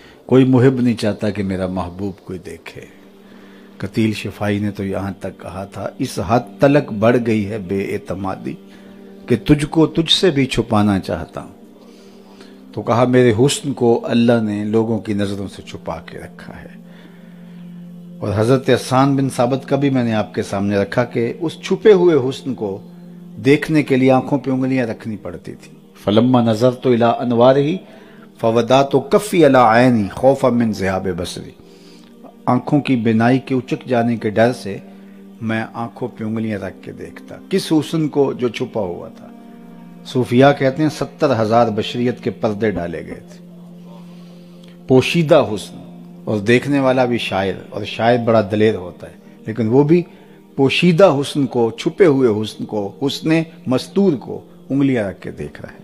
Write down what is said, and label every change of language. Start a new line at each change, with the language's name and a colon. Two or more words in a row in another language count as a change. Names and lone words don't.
Urdu: کوئی محب نہیں چاہتا کہ میرا محبوب کوئی دیکھے۔ قتیل شفائی نے تو یہاں تک کہا تھا اس حد تلک بڑھ گئی ہے بے اعتمادی کہ تجھ کو تجھ سے بھی چھپانا چاہتا ہوں۔ تو کہا میرے حسن کو اللہ نے لوگوں کی نظروں سے چھپا کے رکھا ہے۔ اور حضرت حسان بن ثابت کا بھی میں نے آپ کے سامنے رکھا کہ اس چھپے ہوئے حسن کو دیکھنے کے لیے آنکھوں پہ انگلیاں رکھنی پڑتی تھی۔
Arabic: فلما نظرت الی انوارہ فودعت کفی علی عینی خوفا من ذہاب بصری،
Urdu: آنکھوں کی بینائی کے اچک جانے کے ڈر سے میں آنکھوں پہ انگلیاں رکھ کے دیکھتا، کس حسن کو جو چھپا ہوا تھا۔ صوفیاء کہتے ہیں 70,000 بشریت کے پردے ڈالے گئے تھے، پوشیدہ حسن، اور دیکھنے والا بھی شاعر، اور شاعر بڑا دلیر ہوتا ہے، لیکن وہ بھی پوشیدہ حسن کو، چھپے ہوئے حسن کو، حسن مستور کو انگلیاں رکھ کے دیکھ رہا ہے۔